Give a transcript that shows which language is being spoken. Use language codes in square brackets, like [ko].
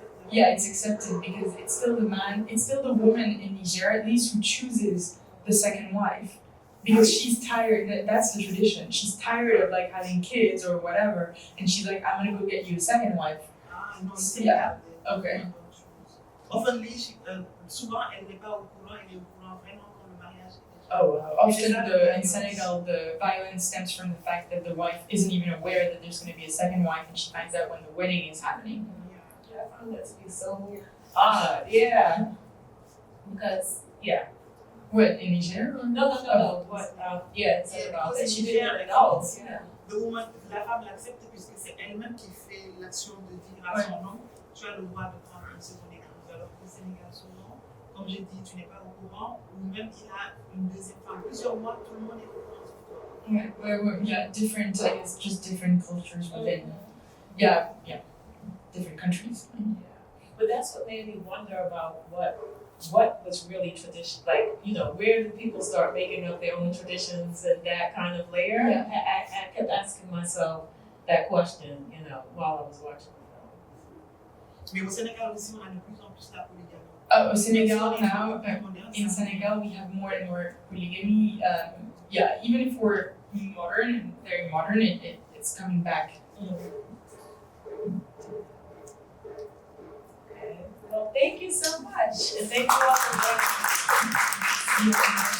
[en] Yeah, it's accepted because it's still the woman in Niger at least who chooses the second wife. Because she's tired, that's the tradition. She's tired of like having kids or whatever, and she's like, I'm gonna go get you a second wife. [fr] Ah, non, c'est [en] Yeah, okay. Often, [fr] souvent, elle n'est pas au courant, elle est au courant vraiment quand le mariage est déjà. [en] Oh, wow. Often in Senegal, the violence stems from the fact that the wife isn't even aware that there's going to be a second wife, and she finds out when the wedding is happening. Yeah, I found that to be so Ah, yeah. Because what, in Niger? no. What? Yeah, it's about that she didn't have adults. Yeah. The woman, [fr] la femme l'accepte puisque c'est elle-même qui fait l'action de dire à son nom, tu as le droit de prendre une seconde épouse. Alors qu'au Sénégal, souvent, comme j'ai dit, tu n'es pas au courant, ou même qu'il a une deuxième femme. Plusieurs mois, tout le monde est au courant. [en] Yeah, different, I guess, just different cultures within, yeah, different countries. But that's what made me wonder about what was really tradition, like, where did people start making up their own traditions and that kind of layer? Yeah. I kept asking myself that question, while I was watching the film. [fr] Mais au Sénégal aussi, on a de plus en plus la polygamie. [en] Au Senegal now, in Senegal, we have more and more polygamy. Even if we're modern, very modern, it's coming back. Okay. Well, thank you so much, and thank you all for joining.